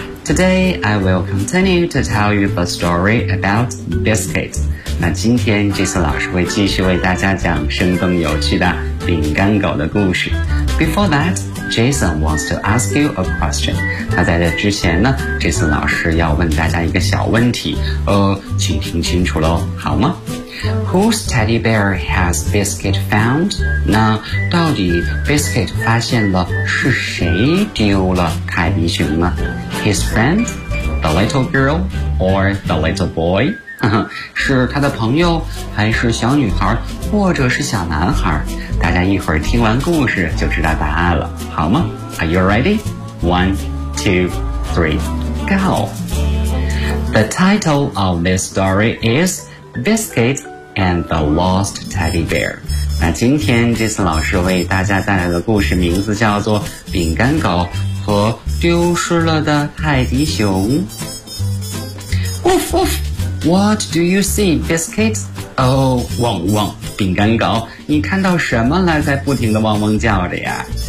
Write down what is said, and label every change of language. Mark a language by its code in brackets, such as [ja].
[en] Today, I will continue to tell you the story about Biscuit. [zh] 那今天 Jason 老师会继续为大家讲生动有趣的饼干狗的故事。 [en] Before that, Jason wants to ask you a question. [zh] 那在这之前呢， Jason 老师要问大家一个小问题，请听清楚咯，好吗？ [en] Whose teddy bear has Biscuit found? [zh] 那到底 Biscuit 发现了是谁丢了凯迪熊呢？ [en] His friend? The little girl? Or the little boy? [zh] 是他的朋友还是小女孩或者是小男孩？大家一会儿听完故事就知道答案了，好吗？ [en] Are you ready? 1, 2, 3, go! The title of this story isBiscuit and the Lost Teddy Bear. [zh] 那今天这次老师为大家带来的故事名字叫做饼干狗和丢失了的泰迪熊。 [en] Woof woof, what do you see, Biscuit? Oh, [zh] 汪汪，饼干狗，你看到什么了在不停地汪汪叫着呀？